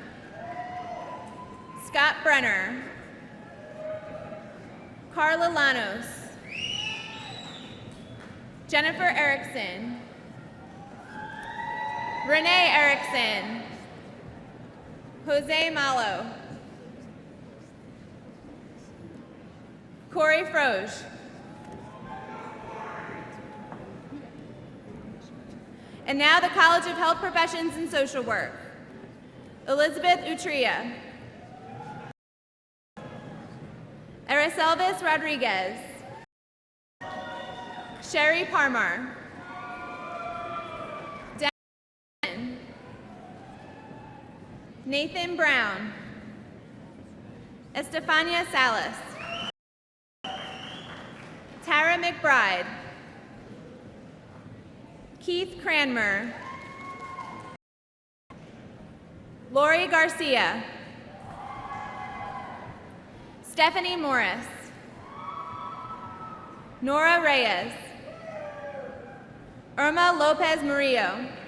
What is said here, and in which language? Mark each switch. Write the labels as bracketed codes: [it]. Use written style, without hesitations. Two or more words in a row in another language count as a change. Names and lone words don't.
[en] Scott Brenner, Carla Lanos, Jennifer Erickson, Renee Erickson, Jose Malo, Corey Froge, and now the College of Health Professions and Social Work. Elizabeth Utria, Aracelvis Rodriguez, Sherry Parmar, Dan, Nathan Brown, Estefania Salas, Tara McBride, Keith Cranmer, Lori Garcia, Stephanie Morris, Nora Reyes, Irma Lopez Murillo,